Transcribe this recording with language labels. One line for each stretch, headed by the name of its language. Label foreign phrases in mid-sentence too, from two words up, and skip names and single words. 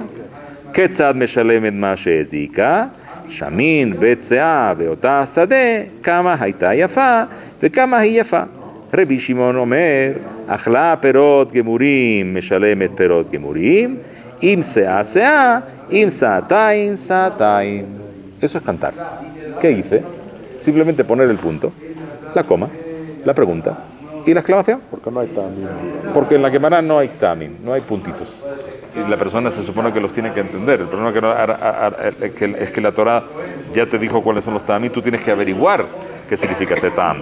Hebrew: כיצד משלמת מה שהזיקה? שמין בצעה באותה שדה, כמה הייתה יפה וכמה היא יפה. רבי שמעון אומר, אכלה פירות גמורים, משלמת פירות גמורים, אם שאה שאה, אם סאתיים סאתיים.
Spanish: Eso es cantar. ¿Qué hice? Simplemente poner el punto, la coma, la pregunta y la exclamación. Porque no hay tamim. Porque en la Gemara no hay tamim, no hay puntitos. Y la persona se supone que los tiene que entender. El problema es que la Torah ya te dijo cuáles son los tamim, tú tienes que averiguar qué significa ese tam.